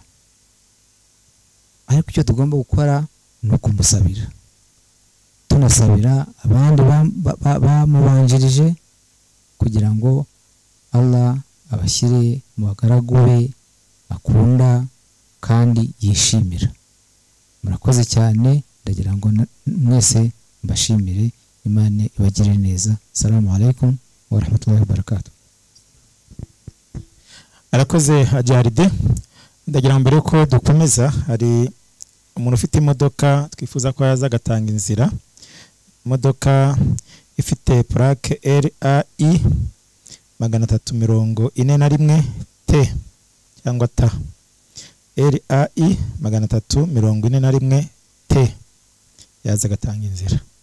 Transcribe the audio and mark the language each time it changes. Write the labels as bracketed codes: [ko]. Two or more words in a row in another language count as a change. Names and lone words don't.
[rw] Ariko icyo tugomba gukora ni ukumusabira, tunasabira abandi bamubanjirije kugira ngo Allah abashyire mu bagaragu be akunda kandi yishimira. Murakoze cyane, ndagira ngo mwese mbashimire, Imana ibagire neza. [ar] السلام عليكم ورحمة الله وبركاته. [rw] Arakoze Haji Aride. Ndagira ngo mbere ko dukomeza, hari umuntu ufite imodoka twifuza ko yaza agatanga inzira, imodoka ifite plaque RAI 341 T cyangwa T, RAI 341 T yaza agatanga inzira.